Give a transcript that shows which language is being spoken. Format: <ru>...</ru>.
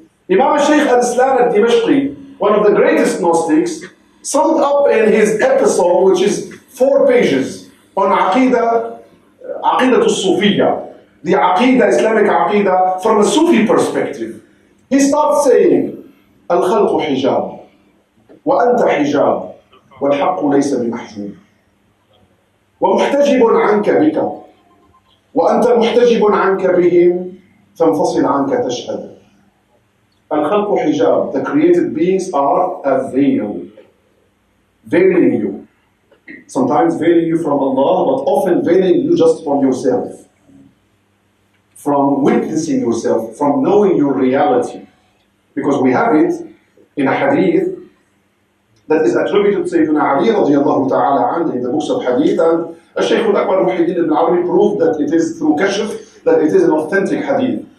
<en>Imam Shaykh al-Islam al-Dimashqi, one of the greatest Gnostics, summed up in his epistle, which is 4 pages, on Aqidah al-Sufiyya, the Aqidah, Islamic Aqidah, from a Sufi perspective. He starts saying,</en> <ar>Al-Khalqu Hijab. وأنت حجاب والحق ليس بمحجوب ومحتجب عنك بك وأنت محتجب عنك بهم فانفصل عنك تشهد. الخلق حجاب.</ar> <en>The created beings are a veil, veiling you. Sometimes veiling you from Allah, but often veiling you just from yourself, from witnessing yourself, from knowing your reality. Because we have it in a hadith that is attributed to Sayyidina Ali radiallahu ta'ala anhu in the books of hadith, and Shaykh Al Muhammad ibn Arabi proved that it is through kashf, that it is an authentic hadith.</en>